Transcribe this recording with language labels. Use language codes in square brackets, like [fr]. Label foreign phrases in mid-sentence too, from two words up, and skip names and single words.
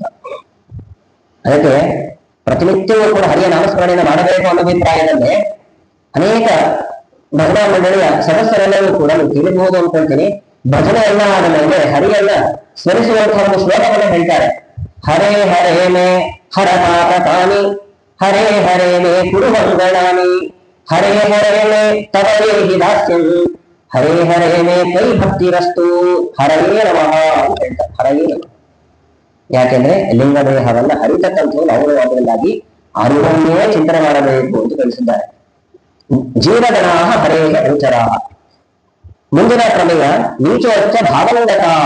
[kn] ಅದಕ್ಕೆ ಪ್ರತಿನಿತ್ಯವೂ ಕೂಡ ಹರಿಯ ನಾಮಸ್ಮರಣೆಯನ್ನು ಮಾಡಬೇಕು ಅನ್ನೋ ಅಭಿಪ್ರಾಯದಲ್ಲಿ ಅನೇಕ ಭಜನಾ ಮಂಡಳಿಯ ಸದಸ್ಯರೆಲ್ಲರೂ ಕೂಡ ನೀವು ತಿಳಿಬಹುದು ಅನ್ಕೊಳ್ತೀನಿ. ಭಜನೆ ಎಲ್ಲ ಆದ ಮೇಲೆ ಹರಿಯನ್ನ ಸ್ಮರಿಸುವಂತಹ ಒಂದು ಶ್ಲೋಕವನ್ನು ಹೇಳ್ತಾರೆ. [sa] ಹರೇ ಹರೇ ಮೇ ಹರ ಪಾಪಕಾನಿ ಹರೇ ಹರೇ ಮೇ ಕುರುವಂಗಣಾನಿ ಹರೇ ಹರೇ ಮೇ ತವರೇಹಿ ದಾಸ್ಯಂ ಹರೇ ಹರೇ ಮೇ ಕೈ ಭಕ್ತಿರಸ್ತು ಹರಯೇ ನಮಃ [kn] ಅಂತ ಹೇಳ್ತಾರೆ. [sa] ಹರಯೇ ನಮಃ. [kn] ಯಾಕೆಂದ್ರೆ ಲಿಂಗದೇಹವನ್ನ ಹರಿತಕ್ಕಂಥವ್ರು ಗೌರವಾದಿಂದಾಗಿ ಅರಿವನ್ನೇ ಚಿಂತನೆ ಮಾಡಬೇಕು ಅಂತ ತಿಳಿಸಿದ್ದಾರೆ. [sa] ಜೀವಗಣಾಹ ಹರೇ ಅನುಚರಾಹ. [kn] ಮುಂದಿನ ಪ್ರಮೇಯ [sa] ನೀಚೋಚ್ಚ ಭಾವಂಗತಾಹ.